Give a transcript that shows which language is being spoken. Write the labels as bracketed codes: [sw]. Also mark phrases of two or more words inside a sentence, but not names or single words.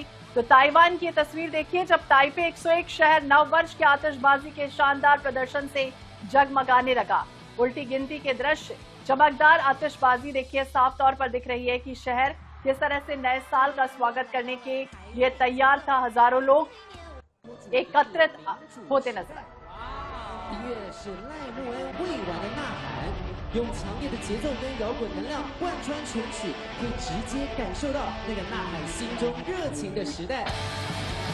[hi] तो ताइवान की तस्वीर देखिए, जब ताइपे 101 शहर नव वर्ष के आतिशबाजी के शानदार प्रदर्शन से जगमगाने लगा। उल्टी गिनती के दृश्य, चमकदार आतिशबाजी देखिए, साफ तौर पर दिख रही है कि शहर किस तरह से नए साल का स्वागत करने के लिए तैयार था। हजारों लोग एकत्रित होते नजर आए। [zh] 音乐是赖莫恩未完的呐喊，用强烈的节奏跟摇滚能量贯穿全曲，可以直接感受到那个呐喊心中热情的时代。